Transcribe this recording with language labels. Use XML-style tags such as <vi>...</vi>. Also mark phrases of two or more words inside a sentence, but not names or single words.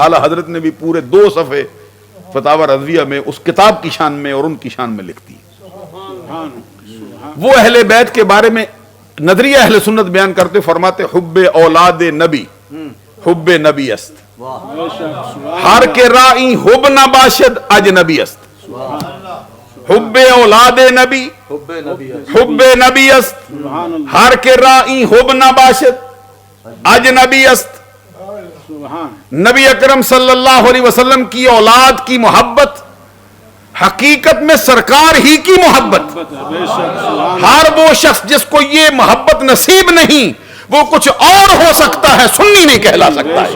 <ur>اعلیٰ حضرت نے بھی پورے 2 صفحے فتاوی رضویہ میں اس کتاب کی شان میں اور ان کی شان میں لکھتی ہے۔ وہ اہل بیت کے بارے میں نظریہ اہل سنت بیان کرتے، فرماتے</ur> <fa>حب اولاد نبی حب نبی است، ہر کے رائی حب نہ باشد اجنبی است۔ حب اولاد نبی حب نبی حب نبی است، ہر کے رائی حب نہ باشد اجنبی است۔</fa> <ur>نبی اکرم صلی اللہ علیہ وسلم کی اولاد کی محبت حقیقت میں سرکار ہی کی محبت۔ ہر وہ شخص جس کو یہ محبت نصیب نہیں وہ کچھ اور ہو سکتا ہے، سنی نہیں کہلا سکتا ہے۔</ur>